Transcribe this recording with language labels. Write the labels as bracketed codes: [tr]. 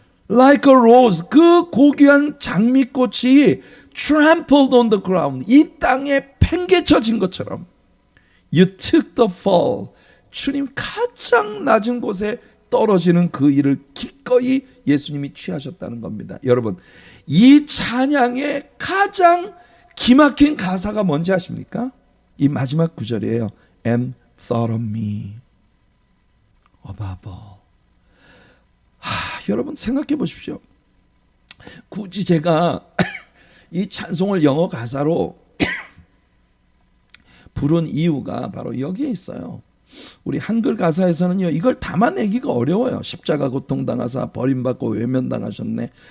[en] Like a rose, [ko] 그 고귀한 장미꽃이 [en] trampled on the ground, [ko] 이 땅에 팽개쳐진 것처럼 [en] You took the fall, [ko] 주님 가장 낮은 곳에 떨어지는 그 일을 기꺼이 예수님이 취하셨다는 겁니다. 여러분, 이 찬양의 가장 기막힌 가사가 뭔지 아십니까? 이 마지막 구절이에요. [en] And thought of me above all. [ko] 여러분 생각해 보십시오. 굳이 제가 이 찬송을 영어 가사로 부른 이유가 바로 여기에 있어요. 우리 한글 가사에서는요, 이걸 담아내기가 어려워요. 십자가 고통당하사 버림받고 외면당하셨네.